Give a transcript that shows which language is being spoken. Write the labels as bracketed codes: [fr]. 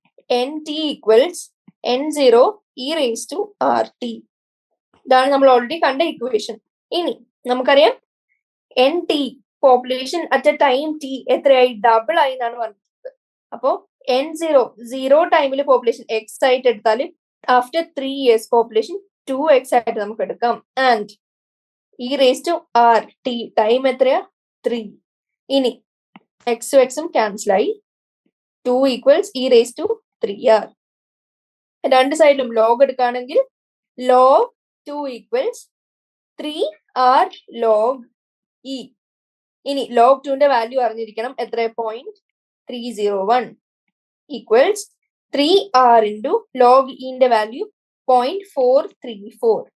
[en] nt equals n0 e raised to rt. [ml] ഇതാണ് നമ്മൾ already കണ്ട ഇക്വേഷൻ. ഇനി നമുക്കറിയാം nt population at A time T എത്രയായി? ഡബിൾ ആയി എന്നാണ് പറഞ്ഞത്. അപ്പോ n0 ടൈമിൽ പോപ്പുലേഷൻ എക്സ് ആയിട്ട് എടുത്താൽ ആഫ്റ്റർ 3 years പോപ്പുലേഷൻ 2x ആയിട്ട് നമുക്ക് എടുക്കാം. ആൻഡ് e⁻r ടൈം എത്രയാ? 3. ഇനി എക്സും എക്സും ക്യാൻസൽ ആയി. 2 = e⁻3r. രണ്ട് സൈഡിലും ലോഗ് എടുക്കുകയാണെങ്കിൽ log 2 = 3r log e. ഇനി log 2ന്റെ വാല്യൂ അറിഞ്ഞിരിക്കണം. എത്ര? [en] 0.301 equals 3r into log e ന്റെ value 0.434.